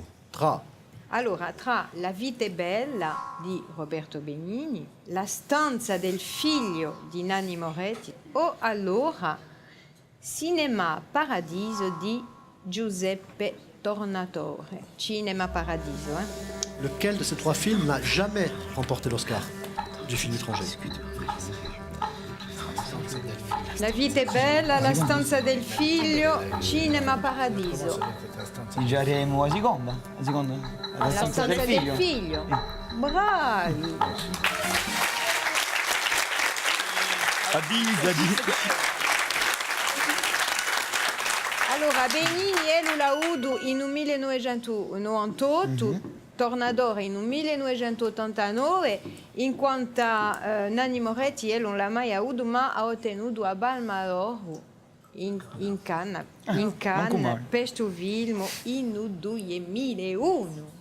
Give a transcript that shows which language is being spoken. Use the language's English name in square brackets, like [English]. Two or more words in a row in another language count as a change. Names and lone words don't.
[Italian] Allora, tra La vita è bella di Roberto Benigni, La stanza del figlio di Nanni Moretti o allora Cinema Paradiso di Giuseppe Tornatore. Cinema Paradiso. [French] Lequel de ces trois films n'a jamais remporté l'Oscar du film étranger? [Italian] La vita è bella, La stanza del figlio, Cinema Paradiso. Diremo la seconda. La stanza del figlio. Bravi. Allora, Benigni e Lulaudu in 1998, Tornadore in 1989, in quanto Nanni Moretti non l'ha mai avuto, ma ha ottenuto a Balmarolo in Cannes, per questo film in 2001.